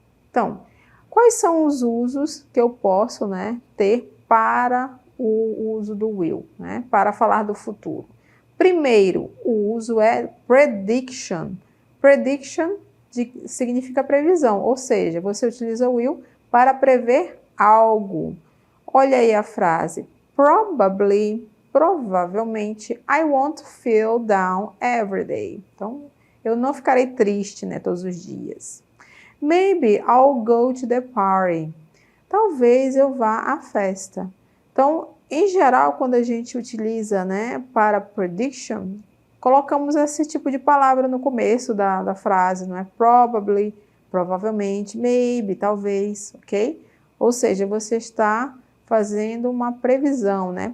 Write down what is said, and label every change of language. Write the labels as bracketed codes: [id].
[pt] Então, quais são os usos que eu posso, né, ter para o uso do will, né, para falar do futuro? Primeiro, o uso é prediction. Prediction significa previsão, ou seja, você utiliza o will para prever algo. Olha aí a frase. [en] Probably, provavelmente, I won't feel down every day. [pt] Então, eu não ficarei triste, né, todos os dias. [en] Maybe I'll go to the party. [pt] Talvez eu vá à festa. Então, em geral, quando a gente utiliza, né, para prediction, colocamos esse tipo de palavra no começo da frase, não é? Probably, provavelmente, maybe, talvez, ok? Ou seja, você está fazendo uma previsão, né?